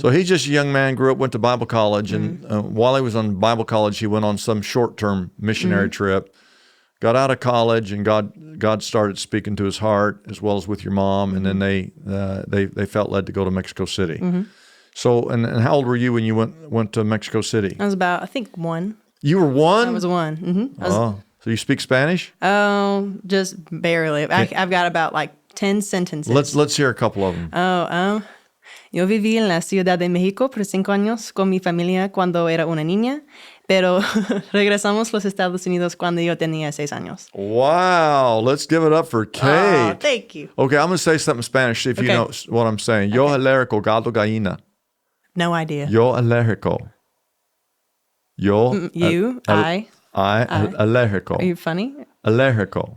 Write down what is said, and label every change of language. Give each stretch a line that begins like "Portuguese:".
English: So he's just a young man, grew up, went to Bible college, and while he was on Bible college, he went on some short-term missionary trip, got out of college, and God started speaking to his heart, as well as with your mom, and then they felt led to go to Mexico City. So, and how old were you when you went to Mexico City? I was about, I think, 1. You were 1? I was 1. So you speak Spanish? Oh, just barely. I've got about 10 sentences. Let's hear a couple of them.
Spanish: Yo viví en la Ciudad de México por 5 años con mi familia cuando era una niña, pero regresamos a los Estados Unidos cuando yo tenía 6 años.
English: Wow, let's give it up for Kate. Oh, thank you. Okay, I'm going to say something in Spanish, see if you know what I'm saying.
Spanish: Yo alérgico, gato, gallina.
English: No idea.
Spanish: Yo alérgico. Yo.
English: You, I.
Spanish: Alérgico.
English: Are you funny?
Spanish: Alérgico.